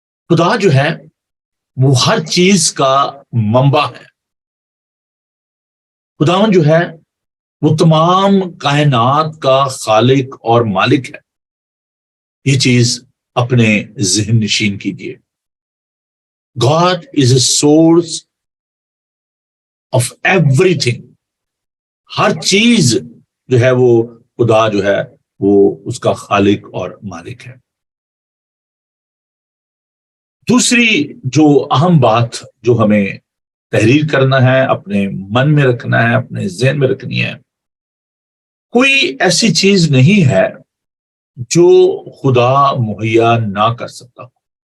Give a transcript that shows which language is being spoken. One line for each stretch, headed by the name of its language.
Urdu: خدا جو ہے وہ ہر چیز کا منبع ہے. خداوند جو ہے وہ تمام کائنات کا خالق اور مالک ہے. یہ چیز اپنے ذہن نشین کیجیے.
English: God is a source of everything.
Urdu: ہر چیز جو ہے وہ خدا جو ہے وہ اس کا خالق اور مالک ہے. دوسری جو اہم بات جو ہمیں تحریر کرنا ہے, اپنے من میں رکھنا ہے, اپنے ذہن میں رکھنی ہے, کوئی ایسی چیز نہیں ہے جو خدا مہیا نہ کر سکتا.